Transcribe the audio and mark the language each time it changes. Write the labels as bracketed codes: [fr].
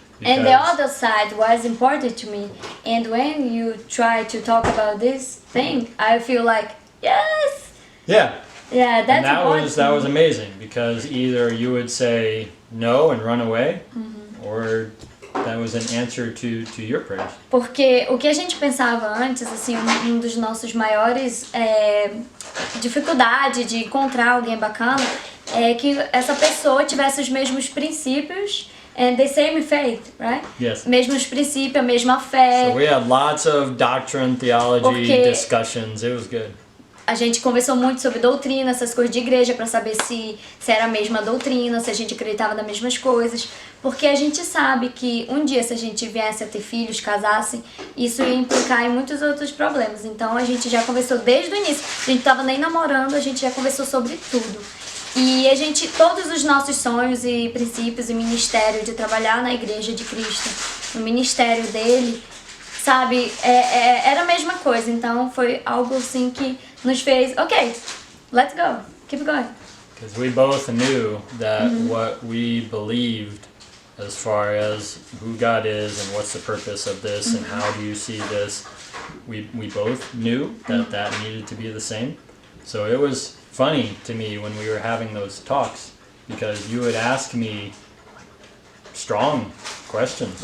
[en] And the other side was important to me. And when you try to talk about this thing, I feel like, yes! Yeah. Yeah, that's And that important. that was amazing because either you would say no and run away, or that was an answer to your prayers. [pt] Porque o que a gente pensava antes, assim, um dos nossos maiores dificuldade de encontrar alguém bacana é que essa pessoa tivesse os mesmos princípios [en] and the same faith, right? [pt] Yes. Mesmos princípios, a mesma fé. [en] So we had lots of doctrine, theology [pt] Porque [en] discussions. It was good. [pt] a gente conversou muito sobre doutrina, essas coisas de igreja, pra saber se era a mesma doutrina, se a gente acreditava nas mesmas coisas. Porque a gente sabe que um dia, se a gente viesse a ter filhos, casassem, isso ia implicar em muitos outros problemas. Então a gente já conversou desde o início. A gente tava nem namorando, a gente já conversou sobre tudo. E a gente, todos os nossos sonhos e princípios e ministério de trabalhar na igreja de Cristo, no ministério dele, sabe, era a mesma coisa. Então foi algo assim que nos fez, [en] ok, let's go, keep going. Because we both knew that what we believed as far as who God is and what's the purpose of this and how do you see this, we both knew that that needed to be the same. So it was funny to me when we were having those talks because you would ask me strong questions.